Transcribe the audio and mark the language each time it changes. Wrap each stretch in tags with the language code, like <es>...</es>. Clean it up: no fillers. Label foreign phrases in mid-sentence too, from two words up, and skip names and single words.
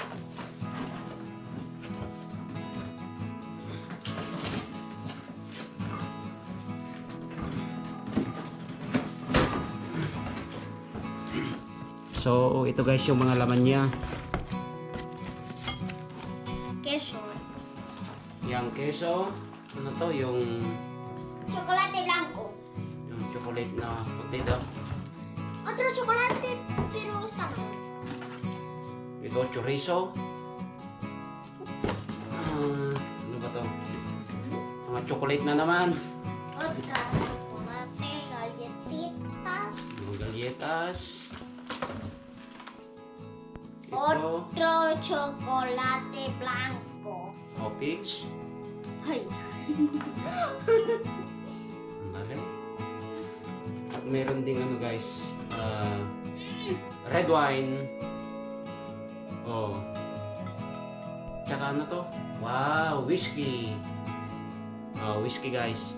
<tl>So, ito guys yung mga laman niya.</tl> <es>Queso.</es> <tl>Yang keso. Ano to? Yung</tl> <es>Chocolate blanco.</es> <tl>chocolate na puti daw.</tl> <es>Otro chocolate, pero está mal.</es> <tl>Ito, chorizo. Ano ba to? Mga chocolate na naman.</tl> <es>Otra chocolate, galletitas.</es> <tl>Mga galletas. Ito,</tl> <es>Otro chocolate blanco.</es> <tl>peach. Ay. Mali. At meron ding ano guys,</tl> <en>red wine.</en> <tl>Oh. Tsaka ano to? Wow, whiskey. Oh, whiskey guys.</tl>